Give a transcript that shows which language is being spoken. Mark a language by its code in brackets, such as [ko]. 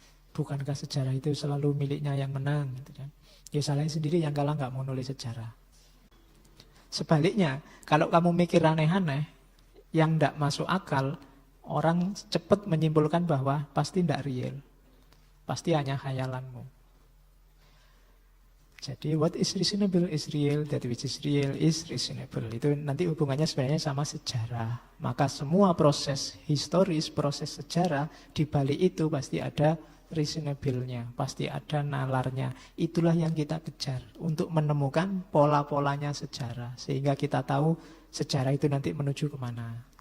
[id] Bukankah sejarah itu selalu miliknya yang menang gitu kan. Ya salahnya sendiri yang kalah nggak mau nulis sejarah. Sebaliknya, kalau kamu mikir aneh-aneh yang tidak masuk akal, orang cepat menyimpulkan bahwa pasti tidak real. Pasti hanya khayalanmu. [en] Jadi what is reasonable is real, that which is real is reasonable. [id] Itu nanti hubungannya sebenarnya sama sejarah. Maka semua proses historis, proses sejarah, di balik itu pasti ada reasonable-nya, pasti ada nalarnya. Itulah yang kita kejar untuk menemukan pola-polanya sejarah. Sehingga kita tahu sejarah itu nanti menuju kemana.